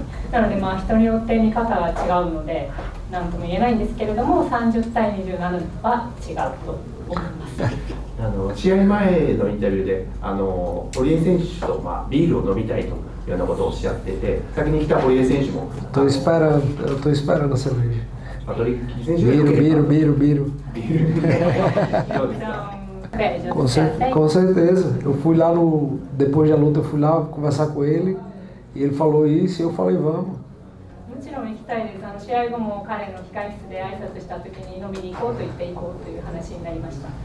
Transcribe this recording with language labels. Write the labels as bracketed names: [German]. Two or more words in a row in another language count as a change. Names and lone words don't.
[Japanese] なので人によって見方が違うので何とも言えないんですけれども、30対27は違うと思います。試合前のインタビューで堀江選手とビールを飲みたいというようなことをおっしゃってて、先に来た堀江選手も [Portuguese] eu tô esperando a cerveja. [Japanese] パトリッキー選手が良ければビールどうですか。 [Portuguese] Com certeza. Eu fui lá depois da luta, eu fui lá conversar com ele e ele falou isso e eu falei vamos. [Japanese] もちろん行きたいです。試合後も彼の控室で挨拶した時に飲みに行こうと言って行こうという話になりました。